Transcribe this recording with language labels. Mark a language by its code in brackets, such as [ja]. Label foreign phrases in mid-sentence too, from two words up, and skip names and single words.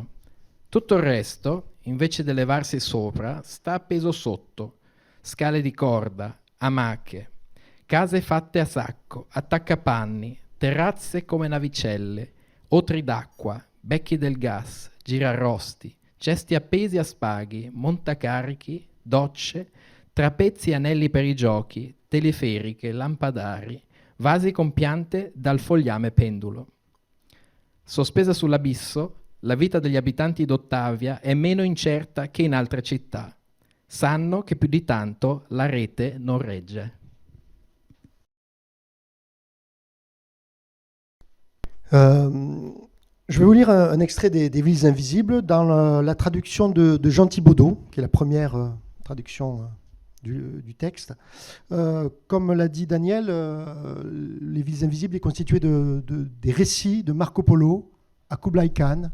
[it] Tutto il resto, invece di levarsi sopra, sta appeso sotto, scale di corda, amache, case fatte a sacco, attaccapanni, terrazze come navicelle, otri d'acqua, becchi del gas, girarrosti, cesti appesi a spaghi, montacarichi, docce, trapezzi e anelli per i giochi, teleferiche, lampadari, vasi con piante dal fogliame pendulo. Sospesa sull'abisso, la vita degli abitanti d'Ottavia è meno incerta che in altre città. Sanno che più di tanto la rete non regge. [fr] Je vais vous lire un extrait des Villes Invisibles dans la traduction de Jean Thibaudot, qui est la première traduction du texte. Comme l'a dit Daniel, les Villes Invisibles est constitué des récits de Marco Polo à Kublai Khan.